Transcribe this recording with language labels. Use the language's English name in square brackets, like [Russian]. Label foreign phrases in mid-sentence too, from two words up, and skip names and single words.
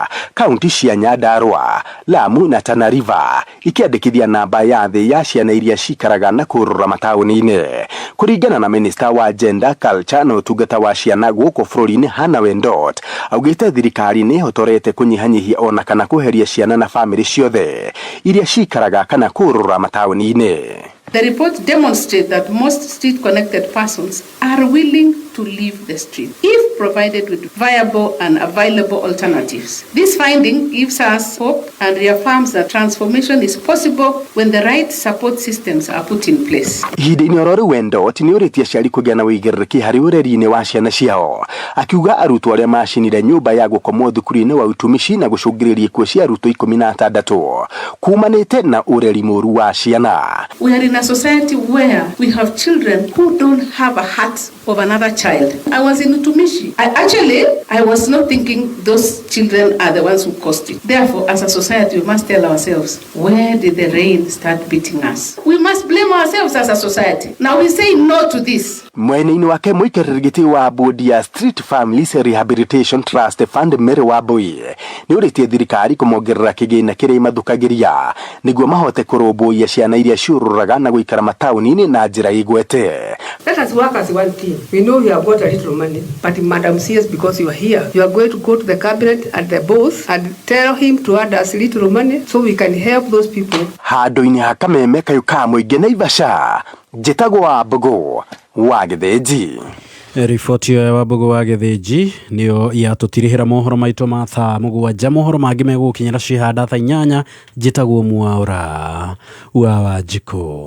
[Kikuyu] Kaunti cia Nyandarua, Lamu na Tana River ikiandĩkithia namba ya thĩ ya ciana iria cikaraga na kũrũra mataũni-inĩ. Kũringana na Minister wa Gender, Culture na ũtungata wa ciana gũkũ bũrũri-inĩ Hannah Wendot, augĩte thirikari nĩ ĩhotorete kũnyihanyihia ona kana kũheria ciana na bamĩrĩ ciothe iria cikaraga kana kũrũra mataũni-inĩ. [English] The report demonstrates that most street-connected persons are willing to leave the street if provided with viable and available alternatives. This finding gives us hope and reaffirms that transformation is possible when the right support systems are put in place. [Kikuyu] Ihinda-inĩ oro rĩu Wendot nĩ ũrĩtie aciari kũgĩa na wĩigĩrĩrĩki harĩ ũreri-inĩ wa ciana ciao, akiuga arutwo arĩa macinire nyũmba ya gũkomwo thukuru-inĩ wa utumishi na gũcũngĩrĩria ikuũ cia arutwo 16 kumanĩte na ũreri mũru wa ciana. [English] We are in a society where we have children who don't have a heart of another child. I was in Utumishi. I was not thinking those children are the ones who caused it. Therefore, as a society, we must tell ourselves, where did the rain start beating us? We must blame ourselves as a society. Now we say no to this. [Kikuyu] Mwena-inĩ wake mũikarĩri gĩtĩ wa bodi ya Street Families Rehabilitation Trust Fund Mary Wambui nĩ ũrĩtie thirikari kũmongerera kĩgĩna kĩrĩa mathukagĩria nĩguo mahote kũrũmbũiya ciana iria ciũrũraga na gũikara mataũni-inĩ na njĩra igwete. [English] Let us work as one team. We know you have got a little money, but Madam CS, because you are here, you are going to go to the cabinet and the boss and tell him to add us little money so we can help those people. [Kikuyu] Handũ-inĩ ha Kameme, Kayũ ka mũingĩ Naivasha, njĩtagwo wa Mbugu wa Gĩthĩnji. Riboti ya wa Mbugu wa Gĩthĩnji nĩyo yatũtirihĩra mohoro maitũ ma thaa mũgwanja. Mohoro mangĩ megũkinyĩra cihanda thaa 8. Njĩtagwo Mwaũra wa Wanjikũ.